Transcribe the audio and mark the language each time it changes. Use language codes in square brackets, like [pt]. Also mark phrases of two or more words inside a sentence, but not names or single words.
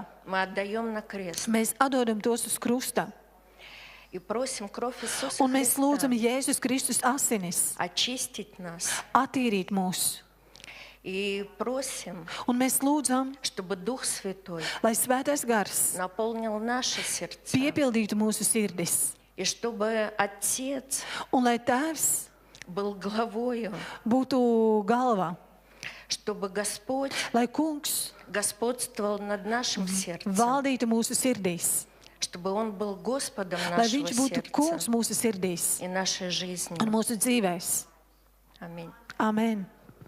[ru] мы отдаем на крест [lv] mēs atdodam tos uz krusta. [ru] и просим кровь Иисуса [lv] Un mēs lūdzam [ru] Христа [lv] Jēzus Kristus asinis [ru] очистить нас [lv] attīrīt mūs. [ru] И просим, [lv] Un mēs lūdzam, [ru] чтобы Дух Святой [lv] lai Svētais Gars [ru] наполнил наши сердца. [lv] piepildītu mūsu sirdis. [ru] И чтобы Отец [lv] Un lai Tēvs [ru] был главою, [lv] būtu galvā, [ru] чтобы Господь [lv] lai Kungs [ru] господствовал над нашим сердцем, [lv] valdītu mūsu sirdīs, [ru] чтобы Он был Господом [lv] lai [ru] нашего [lv] Viņš būtu Kungs [ru] сердца [lv] mūsu sirdīs [ru] и нашей жизни. [lv] un mūsu dzīvēs. [ru] Аминь. [lv] Amen.